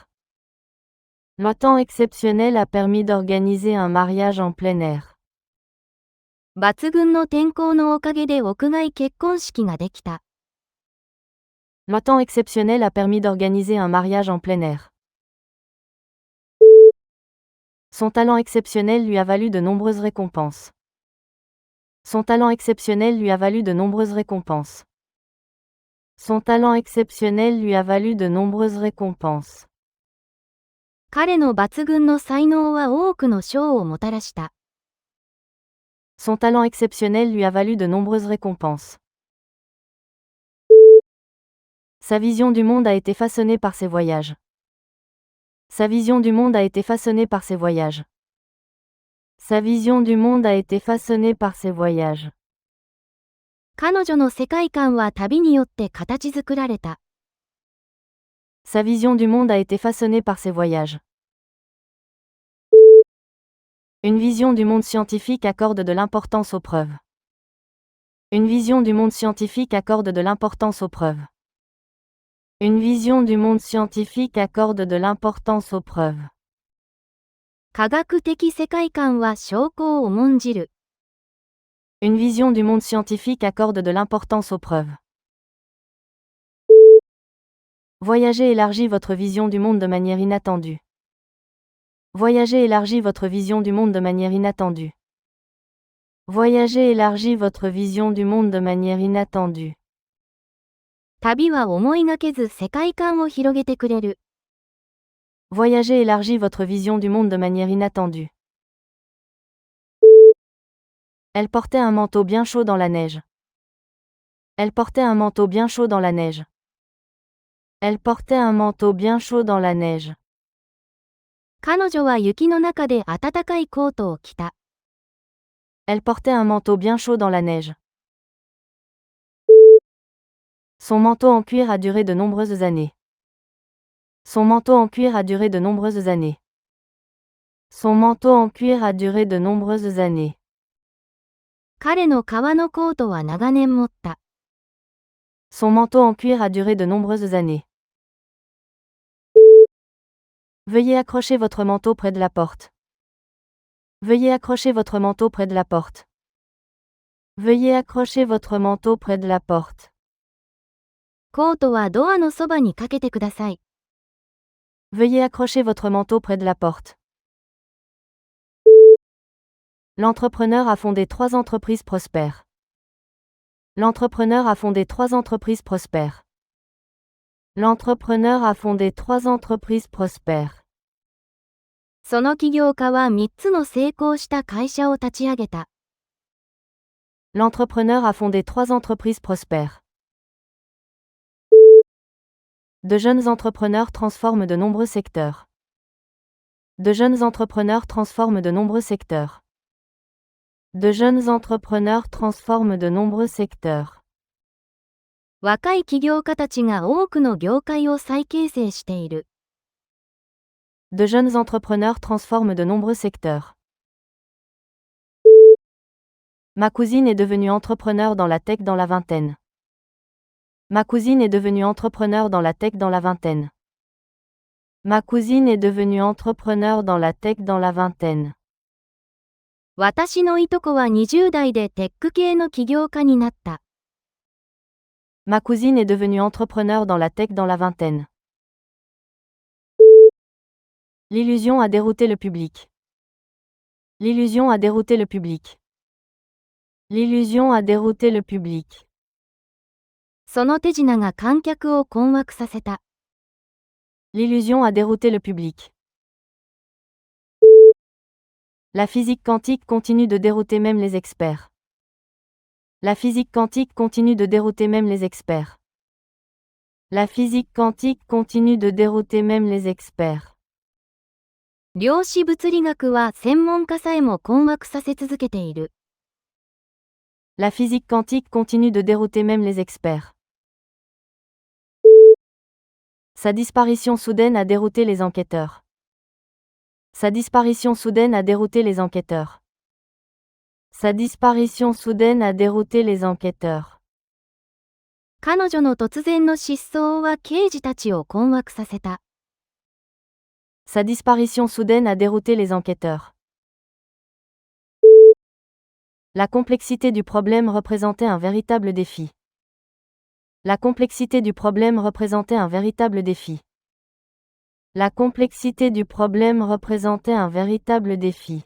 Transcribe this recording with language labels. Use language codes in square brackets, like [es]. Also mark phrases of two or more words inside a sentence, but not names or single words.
[fr] Le temps exceptionnel a permis d'organiser un mariage en plein air. [ja] 抜群の天候のおかげで屋外結婚式ができた。 [fr] Le temps exceptionnel a permis d'organiser un mariage en plein air. Son talent exceptionnel lui a valu de nombreuses récompenses. Son talent exceptionnel lui a valu de nombreuses récompenses. Son talent exceptionnel lui a valu de nombreuses récompenses. [ja] 彼の抜群の才能は多くの賞をもたらした。 [fr] Son talent exceptionnel lui a valu de nombreuses récompenses. Sa vision du monde a été façonnée par ses voyages. Sa vision du monde a été façonnée par ses voyages. Sa vision du monde a été façonnée par ses voyages. [ja] 彼女の世界観は旅によって形作られた。 [fr] Sa vision du monde a été façonnée par ses voyages. Une vision du monde scientifique accorde de l'importance aux preuves. Une vision du monde scientifique accorde de l'importance aux preuves. Une vision du monde scientifique accorde de l'importance aux preuves. [ja] 科学的世界観は証拠を重んじる。 [fr] Une vision du monde scientifique accorde de l'importance aux preuves. Voyager élargit votre vision du monde de manière inattendue. Voyager élargit votre vision du monde de manière inattendue. Voyager élargit votre vision du monde de manière inattendue. [ja] 旅は思いがけず世界観を広げてくれる。 [fr] Voyager élargit votre vision du monde de manière inattendue. Elle portait un manteau bien chaud dans la neige. Elle portait un manteau bien chaud dans la neige. Elle portait un manteau bien chaud dans la neige. [ja] 彼女は雪の中で暖かいコートを着た。 [fr] Elle portait un manteau bien chaud dans la neige. Son manteau en cuir a duré de nombreuses années. Son manteau en cuir a duré de nombreuses années. Son manteau en cuir a duré de nombreuses années. [ja] 彼の革のコートは長年持った。 [fr] Son manteau en cuir a duré de nombreuses années. Veuillez accrocher votre manteau près de la porte. Veuillez accrocher votre manteau près de la porte. Veuillez accrocher votre manteau près de la porte. [ja] コートはドアのそばにかけてください。 [fr] Veuillez accrocher votre manteau près de la porte. L'entrepreneur a fondé 3 entreprises prospères. L'entrepreneur a fondé 3 entreprises prospères. L'entrepreneur a fondé 3 entreprises prospères. [ja] その起業家は3つの成功した会社を立ち上げた。 [fr] L'entrepreneur a fondé 3 entreprises prospères. De jeunes entrepreneurs transforment de nombreux secteurs. De jeunes entrepreneurs transforment de nombreux secteurs. De jeunes entrepreneurs transforment de nombreux secteurs. [ja] 若い起業家たちが多くの業界を再形成している。 [fr] De jeunes entrepreneurs transforment de nombreux secteurs. Ma cousine est devenue entrepreneur dans la tech dans la vingtaine. Ma cousine est devenue entrepreneur dans la tech dans la vingtaine. Ma cousine est devenue entrepreneur dans la tech dans la vingtaine. [ja] 私のいとこは20代でテック系の起業家になった。 [fr] Ma cousine est devenue entrepreneur dans la tech dans la vingtaine. L'illusion a dérouté le public. L'illusion a dérouté le public. L'illusion a dérouté le public. [ja] その手品が観客を困惑させた。 [fr] L'illusion a dérouté le public. La physique quantique continue de dérouter même les experts. La physique quantique continue de dérouter même les experts. La physique quantique continue de dérouter même les experts. [ja] 量子物理学は専門家さえも困惑させ続けている。 [fr] La physique quantique continue de dérouter même les experts. Sa disparition soudaine a dérouté les enquêteurs. Sa disparition soudaine a dérouté les enquêteurs. Sa disparition soudaine a dérouté les enquêteurs. [ja] 彼女の突然の失踪は刑事たちを困惑させた。 [fr] Sa disparition soudaine a dérouté les enquêteurs. La complexité du problème représentait un véritable défi. La complexité du problème représentait un véritable défi. La complexité du problème représentait un véritable défi.